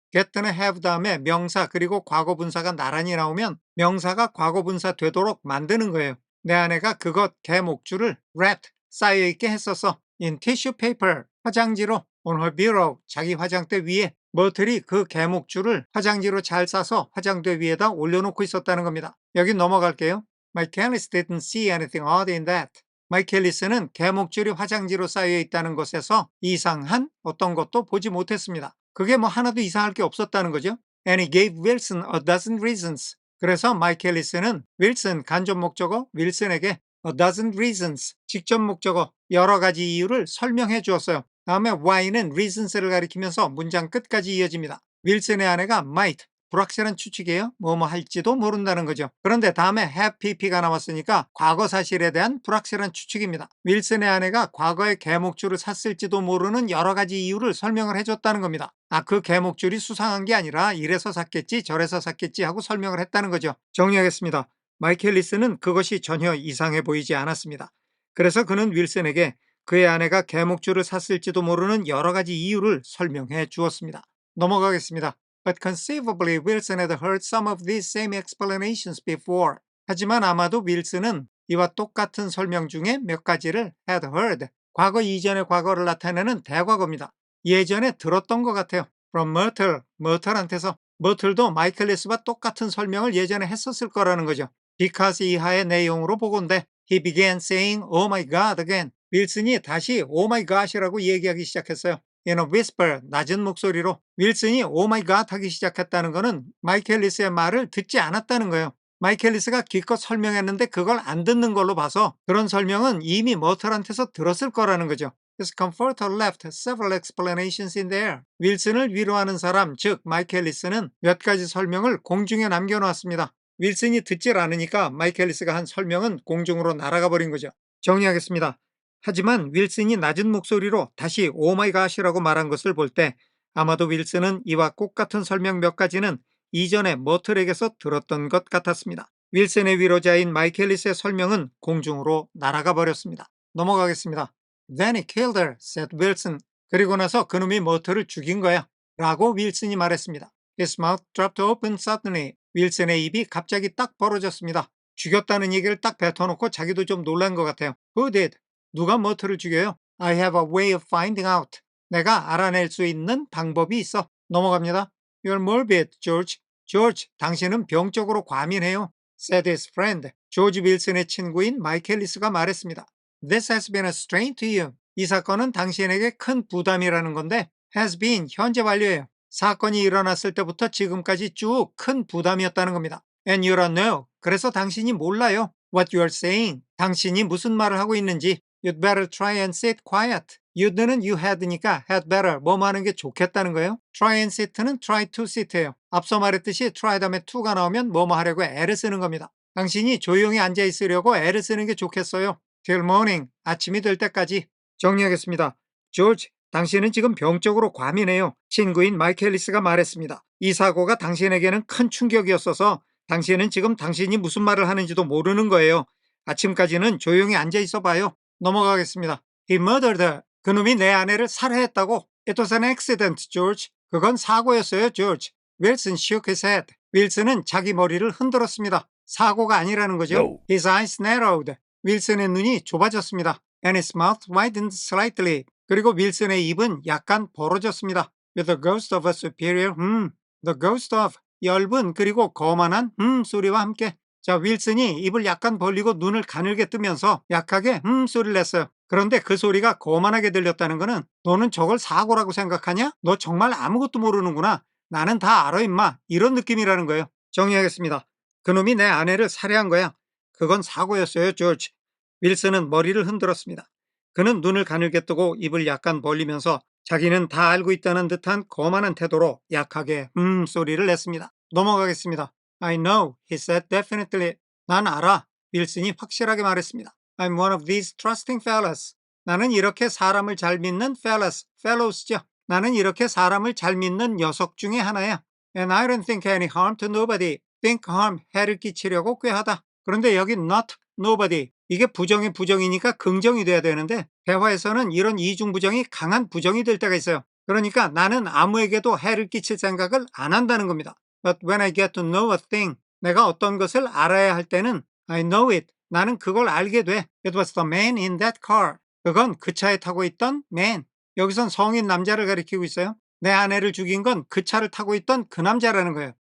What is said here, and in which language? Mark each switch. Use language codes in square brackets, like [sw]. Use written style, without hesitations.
[ko] get는 have 다음에 명사 그리고 과거 분사가 나란히 나오면 명사가 과거 분사 되도록 만드는 거예요. 내 아내가 그것 개목줄을 wrapped 쌓여있게 했었어. [en] in tissue paper [ko] 화장지로 [en] on her bureau [ko] 자기 화장대 위에 머틀이 그 개목줄을 화장지로 잘 싸서 화장대 위에다 올려놓고 있었다는 겁니다. 여기 넘어갈게요. [en] Michaelis didn't see anything odd in that. [ko] 마이켈리스는 개목줄이 화장지로 쌓여 있다는 것에서 이상한 어떤 것도 보지 못했습니다. 그게 뭐 하나도 이상할 게 없었다는 거죠. [en] And he gave Wilson a dozen reasons. [ko] 그래서 마이켈리스는 윌슨 간접 목적어 윌슨에게 [en] a dozen reasons [ko] 직접 목적어 여러 가지 이유를 설명해 주었어요. 다음에 why는 reasons를 가리키면서 문장 끝까지 이어집니다. 윌슨의 아내가 might 불확실한 추측이에요. 뭐뭐 할지도 모른다는 거죠. 그런데 다음에 have pp가 나왔으니까 과거 사실에 대한 불확실한 추측입니다. 윌슨의 아내가 과거에 개목줄을 샀을지도 모르는 여러 가지 이유를 설명을 해줬다는 겁니다. 그 개목줄이 수상한 게 아니라 이래서 샀겠지 저래서 샀겠지 하고 설명을 했다는 거죠. 정리하겠습니다. 마이클 리스는 그것이 전혀 이상해 보이지 않았습니다. 그래서 그는 윌슨에게 그의 아내가 개목줄을 샀을지도 모르는 여러 가지 이유를 설명해 주었습니다. 넘어가겠습니다. [en] But conceivably Wilson had heard some of these same explanations before. [ko] 하지만 아마도 윌슨은 이와 똑같은 설명 중에 몇 가지를 had heard. 과거 이전의 과거를 나타내는 대과거입니다. 예전에 들었던 것 같아요. [en] From Myrtle, [ko] 머틀한테서. 머틀도 마이클 리스와 똑같은 설명을 예전에 했었을 거라는 거죠. [en] because [ko] 이하의 내용으로 보건대 [en] He began saying, oh my god again. [ko] 윌슨이 다시 [en] oh my god [ko] 이라고 얘기하기 시작했어요. [en] In a whisper, [ko] 낮은 목소리로 윌슨이 oh my god 하기 시작했다는 것은 마이클 리스의 말을 듣지 않았다는 거예요. 마이클 리스가 기껏 설명했는데 그걸 안 듣는 걸로 봐서 그런 설명은 이미 머틀한테서 들었을 거라는 거죠. [en] His comforter left several explanations in there. [ko] 윌슨을 위로하는 사람, 즉 마이클 리스는 몇 가지 설명을 공중에 남겨놓았습니다. 윌슨이 듣질 않으니까 마이클 리스가 한 설명은 공중으로 날아가 버린 거죠. 정리하겠습니다. 하지만 윌슨이 낮은 목소리로 다시 오마이갓이라고 말한 것을 볼 때 아마도 윌슨은 이와 똑같은 설명 몇 가지는 이전에 머틀에게서 들었던 것 같았습니다. 윌슨의 위로자인 마이클 리스의 설명은 공중으로 날아가 버렸습니다. 넘어가겠습니다. [en] Then he killed her, said Wilson. [ko] 그리고 나서 그놈이 머틀을 죽인 거야 라고 윌슨이 말했습니다. [en] His mouth dropped open suddenly. [ko] 윌슨의 입이 갑자기 딱 벌어졌습니다. 죽였다는 얘기를 딱 뱉어놓고 자기도 좀 놀란 것 같아요. [en] Who did? [ko] 누가 머틀을 죽여요? [en] I have a way of finding out. [ko] 내가 알아낼 수 있는 방법이 있어. 넘어갑니다. [en] You're morbid, George. [ko] George, 당신은 병적으로 과민해요. [en] said his friend. [ko] 조지 윌슨의 친구인 마이클 리스가 말했습니다. [en] This has been a strain to you. [ko] 이 사건은 당신에게 큰 부담이라는 건데 has been 현재 완료예요. 사건이 일어났을 때부터 지금까지 쭉 큰 부담이었다는 겁니다. [en] And you don't know. [ko] 그래서 당신이 몰라요. [en] What you are saying. [ko] 당신이 무슨 말을 하고 있는지. [en] You'd better try and sit quiet. [ko] you'd는 you had니까 had better 뭐뭐 하는 게 좋겠다는 거예요. try and sit는 try to sit예요. 앞서 말했듯이 try 다음에 to가 나오면 뭐뭐 하려고 애를 쓰는 겁니다. 당신이 조용히 앉아 있으려고 애를 쓰는 게 좋겠어요. [en] till morning, [ko] 아침이 될 때까지. 정리하겠습니다. 조지, 당신은 지금 병적으로 과민해요. 친구인 마이켈리스가 말했습니다. 이 사고가 당신에게는 큰 충격이었어서 당신은 지금 당신이 무슨 말을 하는지도 모르는 거예요. 아침까지는 조용히 앉아 있어 봐요. 넘어가겠습니다. [en] He murdered her. [ko] 그놈이 내 아내를 살해했다고. [en] It was an accident, George. [ko] 그건 사고였어요, George. [en] 윌슨 shook his head. [ko] 윌슨은 자기 머리를 흔들었습니다. 사고가 아니라는 거죠. [en] No. His eyes narrowed. [ko] 윌슨의 눈이 좁아졌습니다. [en] And his mouth widened slightly. [ko] 그리고 윌슨의 입은 약간 벌어졌습니다. [en] With the ghost of a superior, the ghost of, [ko] 엷은 그리고 거만한 소리와 함께. 자, 윌슨이 입을 약간 벌리고 눈을 가늘게 뜨면서 약하게 소리를 냈어요. 그런데 그 소리가 거만하게 들렸다는 거는 너는 저걸 사고라고 생각하냐? 너 정말 아무것도 모르는구나. 나는 다 알아 임마. 이런 느낌이라는 거예요. 정리하겠습니다. 그놈이 내 아내를 살해한 거야. 그건 사고였어요, 조지. 윌슨은 머리를 흔들었습니다. 그는 눈을 가늘게 뜨고 입을 약간 벌리면서 자기는 다 알고 있다는 듯한 거만한 태도로 약하게 소리를 냈습니다. 넘어가겠습니다. [en] I know, he said definitely. [ko] 난 알아. 윌슨이 확실하게 말했습니다. [en] I'm one of these trusting fellas. [ko] 나는 이렇게 사람을 잘 믿는 fellows죠. 나는 이렇게 사람을 잘 믿는 녀석 중에 하나야. [en] And I don't think any harm to nobody. think harm, [ko] 해를 끼치려고 꾀하다. 그런데 여기 not nobody. 이게 부정의 부정이니까 긍정이 돼야 되는데 대화에서는 이런 이중부정이 강한 부정이 될 때가 있어요. 그러니까 나는 아무에게도 해를 끼칠 생각을 안 한다는 겁니다. [en] But when I get to know a thing, [ko] 내가 어떤 것을 알아야 할 때는 [en] I know it. [ko] 나는 그걸 알게 돼. [en] It was the man in that car. [ko] 그건 그 차에 타고 있던 man. 여기선 성인 남자를 가리키고 있어요. 내 아내를 죽인 건 그 차를 타고 있던 그 남자라는 거예요.